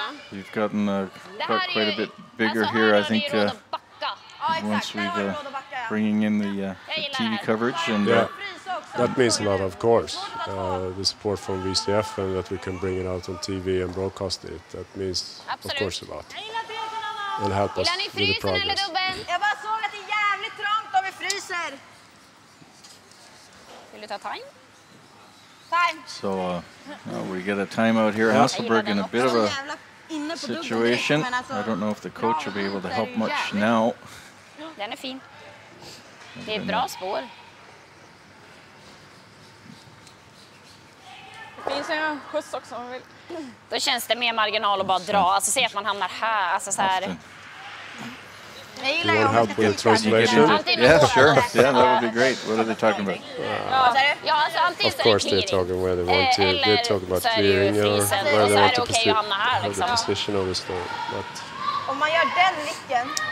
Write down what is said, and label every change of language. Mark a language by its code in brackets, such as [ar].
[en] You've gotten quite a bit bigger here, I think, once we've bringing in the TV coverage. And that means a lot, of course. The support from VCF, and that we can bring it out on TV and broadcast it. That means, of course, a lot. And help us with the progress. [sv] Jag bara såg att det är jävligt trångt om vi fryser. Vill du ta time? [en] So we get a timeout here. Hasselbirg in a bit of a situation. I don't know if the coach will be able to help much now. [sv] Den är fin. Det är bra spår. Det finns en skjuts också om man vill. Då känns det mer marginal att bara dra. Alltså se att man hamnar här. Alltså så här. Jag gillar [en] You want help with translation? Yeah, sure. Yeah, that would be great. What are they talking about? [sv] Ja, alltså antingen [en] Of course, they're talking where they want to. They're talking about clearing or where they want to have the position of the stone. But [sv] om man gör den nicken.